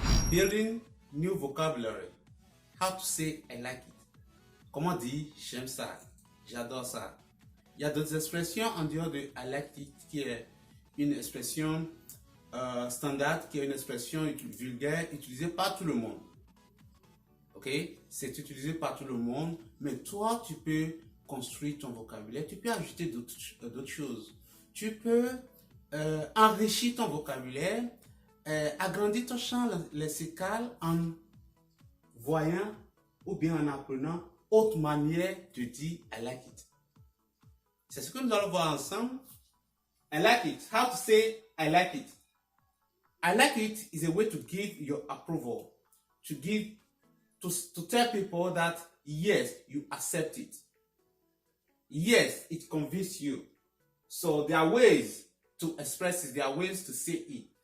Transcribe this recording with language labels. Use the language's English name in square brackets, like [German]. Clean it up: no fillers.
[English] Building new vocabulary. How to say I like it. [French] Comment dire j'aime ça, j'adore ça. Il y a d'autres expressions en dehors de [English] I like it [French] qui est une expression standard, qui est une expression vulgaire utilisée par tout le monde. Ok? C'est utilisé par tout le monde, mais toi, tu peux construire ton vocabulaire, tu peux ajouter d'autres choses. Tu peux enrichir ton vocabulaire, agrandir ton champ lexical en voyant ou bien en apprenant autre manière de dire [English] I like it. [French] C'est ce que nous allons voir ensemble. [English] I like it. How to say I like it. I like it is a way to give your approval, to tell people that yes, you accept it. Yes, it convinces you. So there are ways to express it. There are ways to say it.